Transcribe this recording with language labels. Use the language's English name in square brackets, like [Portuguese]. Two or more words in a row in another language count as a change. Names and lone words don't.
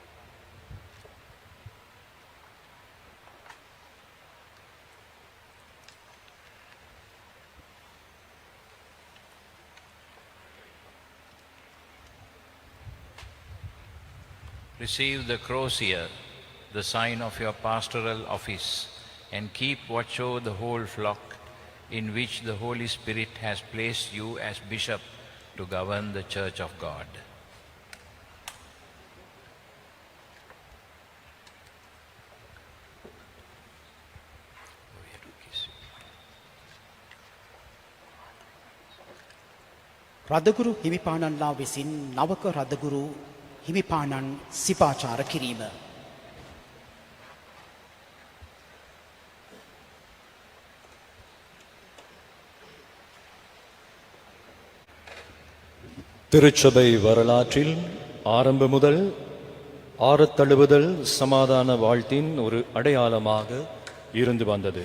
[English] Receive the crosier, the sign of your pastoral office, and keep watch over the whole flock, in which the Holy Spirit has placed you as bishop to govern the Church of God. [Sinhala] රදගුරු හිමිපාණන්ලා විසින් නවක රදගුරු හිමිපාණන් සිපාචාර කිරීම [Tamil] திருச்சபை வரலாற்றில் ஆரம்ப முதல் ஆறத் தழுவுதல் சமாதான வாழ்த்தின் ஒரு அடையாளமாக இருந்து வந்தது.